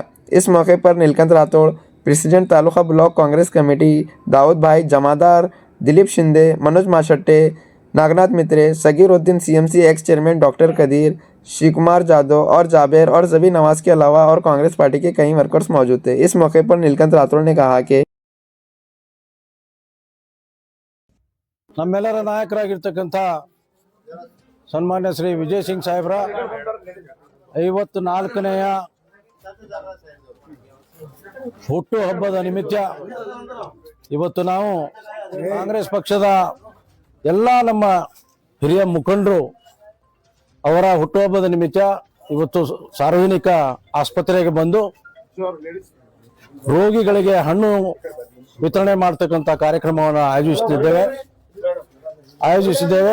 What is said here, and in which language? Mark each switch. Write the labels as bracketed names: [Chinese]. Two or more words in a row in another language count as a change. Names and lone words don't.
[Hindi] इस मौके पर नीलकंठ राठौड़, प्रेसिडेंट तालुका ब्लॉक कांग्रेस कमेटी, दाऊद भाई जमादार, दिलीप शिंदे, मनोज माशट्टे, नागनाथ मित्रे, सगीरुद्दीन [English] CMC ex chairman [Hindi] डॉक्टर कदीर, शिवकुमार जादव और जाबेर और जबी नवाज के अलावा और कांग्रेस पार्टी के कई वर्कर्स मौजूद थे। इस मौके पर नीलकंठ राठौड़ ने कहा कि [Kannada] ನಮ್ಮೆಲ್ಲರ ನಾಯಕರಾಗಿರ್ತಕ್ಕಂಥ ಸನ್ಮಾನ್ಯ ಶ್ರೀ ವಿಜಯ್ ಸಿಂಗ್ ಸಾಹೇಬ್ರ 54ನೇಯ ಹುಟ್ಟು ಹಬ್ಬದ ನಿಮಿತ್ತ ಇವತ್ತು ನಾವು ಕಾಂಗ್ರೆಸ್ ಪಕ್ಷದ ಎಲ್ಲ ನಮ್ಮ ಹಿರಿಯ ಮುಖಂಡರು ಅವರ ಹುಟ್ಟುಹಬ್ಬದ ನಿಮಿತ್ತ ಇವತ್ತು ಸಾರ್ವಜನಿಕ ಆಸ್ಪತ್ರೆಗೆ ಬಂದು ರೋಗಿಗಳಿಗೆ ಹಣ್ಣು ವಿತರಣೆ ಮಾಡ್ತಕ್ಕಂಥ ಕಾರ್ಯಕ್ರಮವನ್ನು ಆಯೋಜಿಸಿದ್ದೇವೆ.